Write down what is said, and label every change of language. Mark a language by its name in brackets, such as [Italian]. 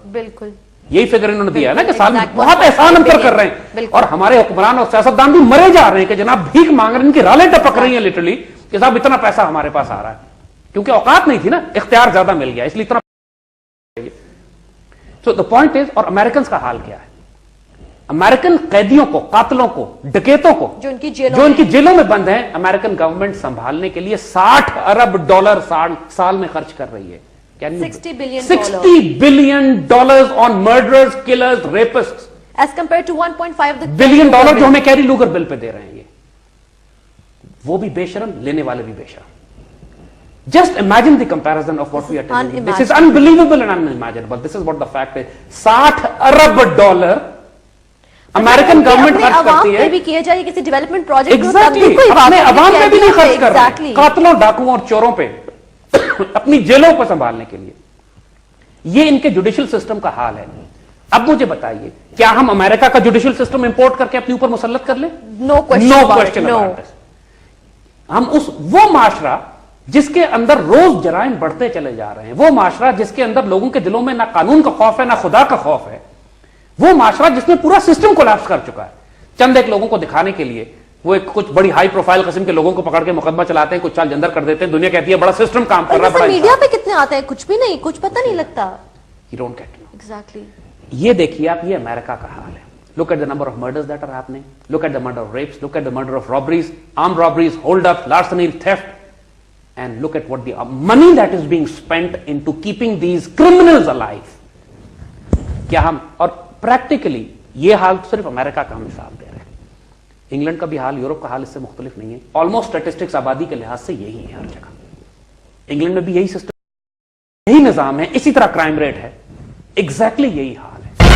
[Urdu] بالکل یہی فگر انہوں نے دیا ہے نا کہ سال میں بہت احسان ہم پر کر رہے ہیں, اور ہمارے حکمران اور سیاستدان بھی مرے جا رہے ہیں کہ جناب بھیک مانگ رہے ہیں, ان کی رالیں ٹپک رہی ہیں لٹرلی کہ صاحب اتنا پیسہ ہمارے پاس آ رہا ہے, کیونکہ اوقات نہیں تھی نا, اختیار زیادہ مل گیا اس لیے اتنا. [English] so the point is, [Urdu] اور امریکنز کا حال کیا ہے, امریکن قیدیوں کو, قاتلوں کو, ڈکیتوں کو جو ان کی جیلوں میں بند ہیں, امریکن گورنمنٹ سنبھالنے کے لیے $60 ارب سال میں خرچ کر رہی ہے. [English] $60 billion on murderers, killers, rapists. As compared to $1.5 [Urdu] billion جو ہمیں کیری لوگر بل پہ دے رہے ہیں, یہ وہ بھی بے شرم, لینے والے بھی بے شرم. [English] Just imagine the comparison of what we are telling you. This is unbelievable and unimaginable. This is what the fact is. [Urdu] $60 Arab American government خرچ کرتی ہے. بھی کیا جائے کسی ڈیولپمنٹ پروجیکٹ, اپنے عوام پہ بھی نہیں خرچ کر رہے, قاتلوں, ڈاکوؤں اور چوروں پہ, اپنی جیلوں کو سنبھالنے کے لیے. یہ ان کے جوڈیشل سسٹم کا حال ہے. اب مجھے بتائیے, کیا ہم امریکہ کا جوڈیشل سسٹم امپورٹ کر کے اپنے اوپر مسلط کر لیں؟ [English] No question. [Urdu] ہم وہ معاشرہ جس کے اندر روز جرائم بڑھتے چلے جا رہے ہیں, وہ معاشرہ جس کے اندر لوگوں کے دلوں میں نہ قانون کا خوف ہے نہ خدا کا خوف ہے, وہ معاشرہ جس میں پورا سسٹم کولیپس کر چکا ہے, چند ایک لوگوں کو دکھانے کے لیے وہ ایک کچھ بڑی ہائی پروفائل قسم کے لوگوں کو پکڑ کے مقدمہ چلاتے ہیں, کچھ چال جندر کر دیتے ہیں, دنیا کہتی ہے بڑا سسٹم کام کر رہا ہے. میڈیا پہ کتنے آتے ہیں, کچھ بھی نہیں, کچھ پتہ نہیں لگتا. [English] You don't get it. Exactly. [Urdu] یہ دیکھیے آپ, یہ امریکہ کا حال ہے. [English] Look at the number of murders that are happening. Look at the murder of rapes. Look at the murder of robberies, armed robberies, hold-ups, larceny, theft. And look at what the money that is being spent into keeping these criminals alive. [Urdu] کیا ہم, اور practically یہ حال صرف امریکہ کا ہم مثال دے رہے ہیں, انگلینڈ کا بھی حال, یورپ کا حال اس سے مختلف نہیں ہے. آلموسٹ اسٹیٹسٹکس آبادی کے لحاظ سے یہی ہے ہر جگہ. انگلینڈ میں بھی یہی سسٹم, یہی نظام ہے, اسی طرح کرائم ریٹ ہے, ایگزیکٹلی یہی حال ہے.